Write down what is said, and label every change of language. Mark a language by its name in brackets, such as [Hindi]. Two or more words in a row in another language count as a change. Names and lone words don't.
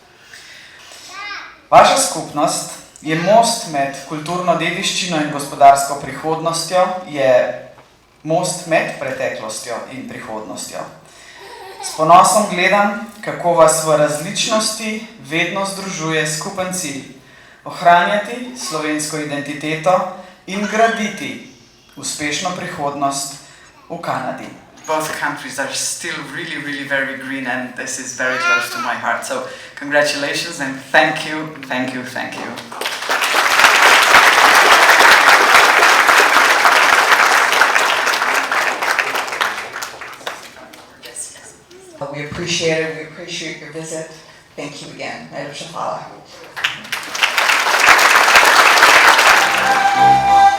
[Slovenian] Vaša skupnost je most med kulturno dediščino in gospodarsko prihodnostjo, je most med preteklostjo in prihodnostjo. S ponosom gledam, kako vas v različnosti vedno združuje skupen cilj: ohranjati slovensko identiteto in graditi uspešno prihodnost v Kanadi. [English] Both countries are still really, really very green and this is very close to my heart. So congratulations and thank you, thank you, thank you. We appreciate it. We appreciate your visit. Thank you again. [Slovenian] Najlepša hvala.